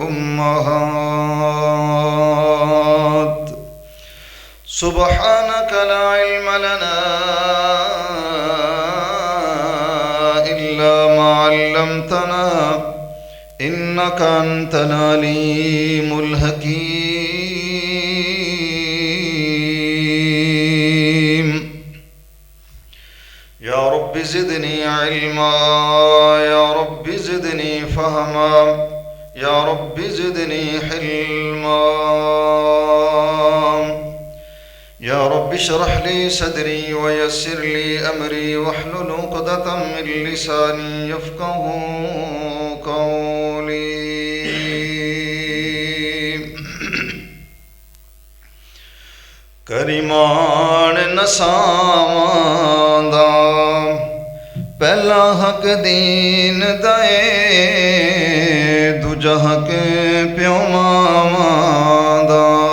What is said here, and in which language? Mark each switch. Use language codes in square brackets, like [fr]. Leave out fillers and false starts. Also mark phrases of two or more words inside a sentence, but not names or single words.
[ar] أمهات سبحانك لا علم لنا إلا ما علمتنا إنك أنت العليم الحكيم. يا رب زدني علما يا رب زدني فهما يا رب زدني حلما يا رب اشرح لي صدري ويسر لي أمري واحلل عقدة من لساني يفقهوا قولي. [pa] ਕਰੀਮਾਂ ਨਸਾਵਾਂ ਦਾ ਪਹਿਲਾ ਹੱਕ ਦੀਨ ਦਾਏ ਦੂਜਾ ਹੱਕ ਪਿਓ ਮਾਵਾਂ ਦਾ।